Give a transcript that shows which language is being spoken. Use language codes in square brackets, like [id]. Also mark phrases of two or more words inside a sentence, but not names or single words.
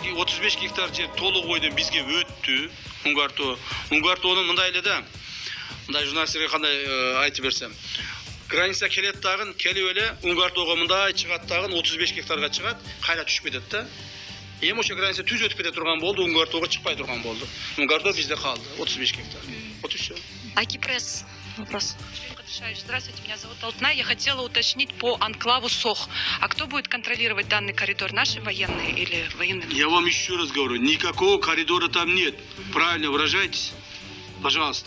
[ky] 35 гектар жер толук бойдон бизге өттү. Унгартоонун мындай эле да. Мындай журналисттерге кандай айтып берсем. Граница келет дагын, келип эле Унгартоого мындай чыгат дагын 35 гектарга чыгат, кайра түшүп кетет да. Эми ошо граница түз өтүп кете турган болду, Унгартоого чыкпай турган болду. Унгартоо бизде калды 35 гектар. [ru] Вот и всё. Акипресс. Вопрос. Здравствуйте, меня зовут Алтынай. Я хотела уточнить по анклаву Сох. А кто будет контролировать данный коридор? Наши военные или военные? Я вам еще раз говорю, никакого коридора там нет. Правильно выражайтесь, пожалуйста.